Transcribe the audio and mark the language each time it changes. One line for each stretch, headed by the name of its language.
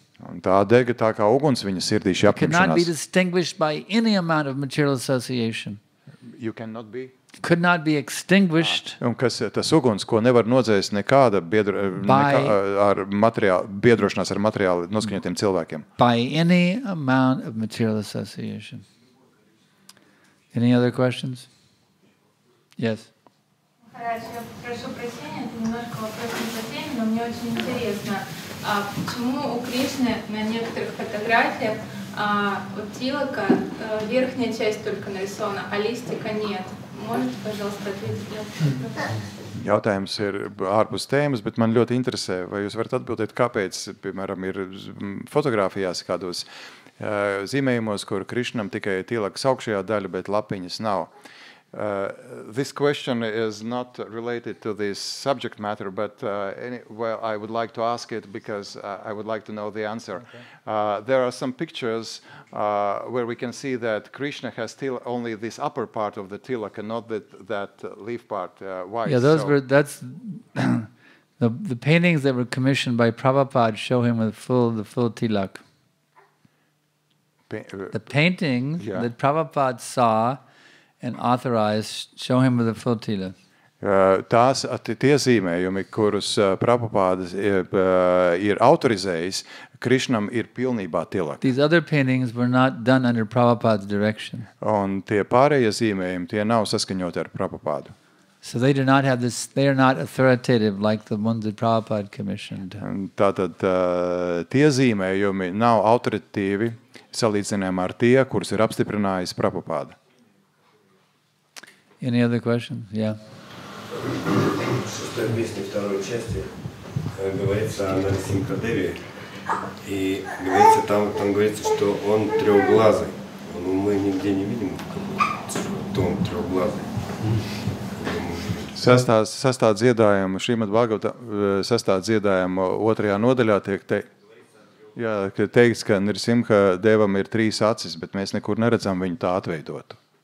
Latvian: Un tā dega tā kā uguns viņa sirdī šī
English: It could not be
Latvian: apņemšanās.
English: distinguished by any amount of material association. You cannot be. Could not be extinguished
Latvian: Un kas tas uguns, ko nevar nodzēst nekāda biedrošanās ar materiāli noskaņotiem cilvēkiem.
English: by any amount of material association. Any other questions? Yes.
Russian: Хараш, я прошу прощения, это немножко вопрос не по теме, но мне очень интересно, почему у Кришны на некоторых фотографиях у Тилака верхняя часть только нарисована, а листика нет? Можете, пожалуйста, ответить на этот вопрос?
Latvian: Jautājums ir ārpus tēmas, bet man ļoti interesē, vai jūs varat atbildēt, kāpēc, piemēram, ir fotogrāfijās kādos zīmējumos, kur Krišnam tikai Tilakas augšējā daļa, bet lapiņas nav.
English: This question is not related to this subject matter, but I would like to ask it because I would like to know the answer. Okay. There are some pictures where we can see that Krishna has still only this upper part of the tilak and not that leaf part white. Yeah, that's the paintings that were commissioned by Prabhupada show him with the full tilak. The paintings that Prabhupada saw and authorized show him with a full tilak.
Latvian: Tie zīmējumi, kurus Prabhupada ir autorizējis, Krishnam ir pilnībā tilak.
English: These other paintings were not done under Prabhupada's direction.
Latvian: Un tie pārējie zīmējumi, tie nav saskaņoti ar Prabhupādu.
English: So they do not have this, they are not authoritative like the ones that Prabhupada commissioned.
Latvian: Tātad tie zīmējumi nav autoritīvi salīdzinājumā ar tie, kurus ir apstiprinājis Prabhupada.
English: Any other questions? Yeah.
Russian: В шестой песне второй части говорится о Нарисимха-деве. И говорится, там говорится, что он трехглазый. Но мы нигде не видим, кто он трехглазый.
Latvian: Sastā dziedājuma, Šrīmad Bhagavata sastā dziedājuma otrajā nodaļā tiek teikts, ka Nrisimha devam ir 3 acis, bet mēs nekur neredzam viņu tā atveidotu.